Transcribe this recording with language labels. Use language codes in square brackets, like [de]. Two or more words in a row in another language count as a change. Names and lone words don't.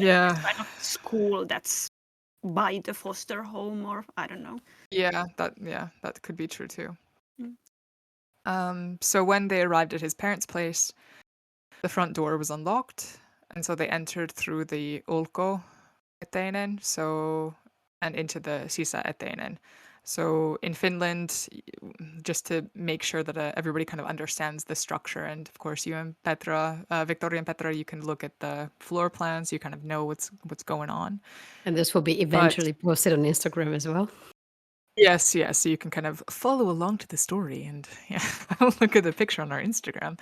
[en] were in this yeah. kind of school that's by the foster home, or I don't know. Yeah, that could be true too. Mm. So when they arrived at his parents' place, the front door was unlocked, and so they entered through the ulko-eteinen, and into the sisä-eteinen. So in Finland, just to make sure that everybody kind of understands the structure, and of course you and Petra, Victoria and Petra, you can look at the floor plans, you kind of know what's going on. And this will be But eventually posted on Instagram as well. yes, so you can kind of follow along to the story and look at the picture on our Instagram.